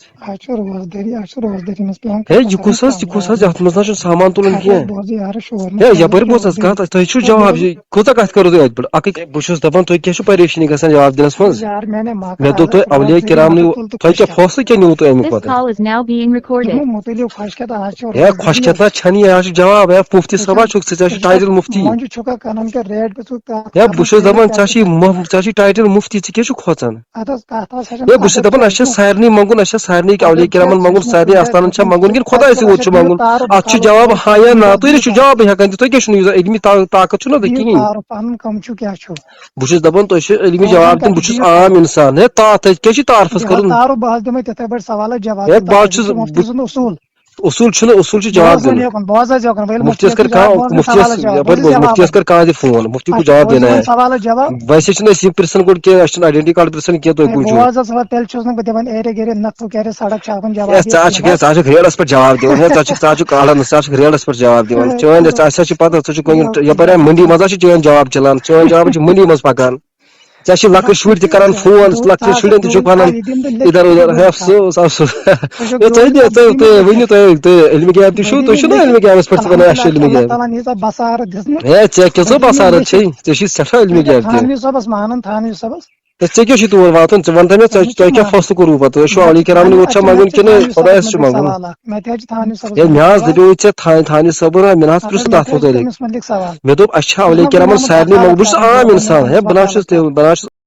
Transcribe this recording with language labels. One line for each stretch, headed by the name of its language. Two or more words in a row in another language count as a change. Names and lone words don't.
Kashmiri: اَز چھُ روزدٔری منٛز پیٚوان ہے یہِ کُس حظ یَتھ منٛز نہ چھُ سامان تُلُن کینٛہہ بوزٕ یارٕ شور ہے یَپٲرۍ بوز حظ کَتھ تۄہہِ چھُو جواب کۭژاہ کَتھ کٔرِو تُہۍ اَتہِ پٮ۪ٹھ اکٕے بہٕ چھُس دَپان تُہۍ کیٛاہ چھُو پریشٲنی گژھان جواب دِنَس منٛز یار مےٚ دوٚپ تۄہہِ اولیا کِرامنٕے تۄہہِ کیٛاہ فٲصلہٕ کیٛاہ نیوٗ تۄہہِ اَمیُک
English: This
Kashmiri: پَتہٕ
English: call is now being recorded.
Kashmiri: مُتعلِق خۄشکٮ۪تھ آز چھُ ہے خۄشکٮ۪تھ نہ چھَنہٕ یہِ چھُ جواب ہے مُفتی صٲبا چھُکھ ژٕ چھُ ٹایٹل مُفتی مۄنٛجہِ چھُکھا کَنن کیٛاہ ریٹ ہے بہٕ چھُس دَپان ژےٚ چھُے ٹایٹل مُفتی ژٕ کیٛاہ چھُکھ کھوژان ہے بہٕ چھُس دَپان اَسہِ چھا سارنٕے منٛگُن اَسہِ چھا سارنٕے اولیا کِرامن منٛگُن سارنٕے اَستانن چھا منٛگُن کِنہٕ خۄدایَس یوت چھُ منٛگُن اَتھ چھُ جواب ہاں یا نہ تُہۍ نہٕ چھِو جوابٕے ہٮ۪کان دِتھ تُہۍ کیٛاہ چھُو نہٕ علمی طاقت چھُو نہ تۄہہِ کِہیٖنۍ پَنُن کَم چھُ کیٛاہ چھُ بہٕ چھُس دَپان تُہۍ چھِو علمی جواب دِنۍ بہٕ چھُس عام اِنسان ہے تۄہہِ کیٛاہ چھُ تعارفَس کَرُن بہٕ حظ دِمے تِتھٕے پٲٹھۍ سوالس جواب ہے بہٕ حظ چھُس اصوٗل چھُ جواب دِنُن مُفتیَس کر مُفتیَس کر کانٛہہ تہِ فون
Urdu: مُفتی کو جواب دینا ہے
Kashmiri: سوالس جواب ویسے چھِنہٕ أسۍ یہِ پرژھان گۄڈٕ کینٛہہ اَسہِ چھُنہٕ
English: identity card
Kashmiri: پرژھان کینٛہہ تُہۍ کٕم چھِو تیٚلہِ چھُس نہٕ بہٕ دِوان ایرے گیرے نَتھو کیٛاہ سڑک چھاپن ژٕ چھُکھ ریڈَس پٮ۪ٹھ جواب دِوان ہے ژٕ چھُکھ کالن ژٕ چھُکھ ریڈَس پٮ۪ٹھ جواب دِوان چٲنۍ اَسہِ چھِ پَتہ ژٕ چھُکھ یَپٲرۍ مٔنڈی منٛز چھِ چٲنۍ جواب چلان چٲنۍ جواب چھِ مٔنڈی منٛز پَکان ژےٚ چھِ لۄکٕٹۍ شُرۍ تہِ کران فون لۄکٹٮ۪ن شُرٮ۪ن تہِ چھُکھ وَنان اِدھر اُدھر ہے افسوس افسوس تُہۍ ؤنِو تُہۍ علمِ غیب تہِ چھُو تُہۍ چھِو نا علمِ غیبَس پٮ۪ٹھ تہِ وَنان اَسہِ چھُ علمِ غیب ہے ژےٚ کۭژاہ بَسارت چھے ژےٚ چھُے سٮ۪ٹھاہ علمِ غیب تہِ ژےٚ کیٛاہ چھُے تور واتُن ژٕ وَن تہٕ مےٚ تۄہہِ کیٛاہ فٲصلہٕ کوٚروٕ پَتہٕ تُہۍ چھُو اولیا کِرامنٕے یوت چھا منٛگُن کِنہٕ خۄدایَس چھُ منٛگُن ہے مےٚ حظ دَپیو ژےٚ تھانہِ صٲبُن مےٚ نہ حظ پرٛژھ تَتھ مُتعلِق مےٚ دوٚپ اَسہِ چھا اولیا کِرامن سارنٕے منٛگُن بہٕ چھُس عام اِنسان ہے بہٕ نہ چھُس